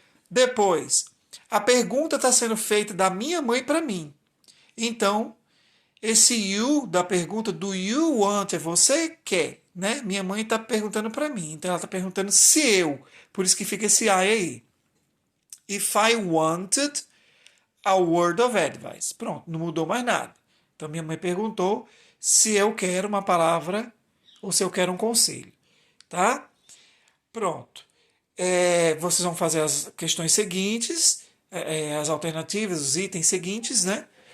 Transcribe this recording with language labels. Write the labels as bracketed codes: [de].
[pt] Depois, a pergunta está sendo feita da minha mãe para mim. Então, esse you da pergunta [en] do you want [pt] é você quer, né? Minha mãe está perguntando para mim. Então, ela está perguntando se eu. Por isso que fica esse I aí. [en] If I wanted a word of advice. [pt] Pronto, não mudou mais nada. Então, minha mãe perguntou se eu quero uma palavra ou se eu quero um conselho. Tá? Pronto. Vocês vão fazer as questões seguintes, as alternativas, os itens seguintes, né?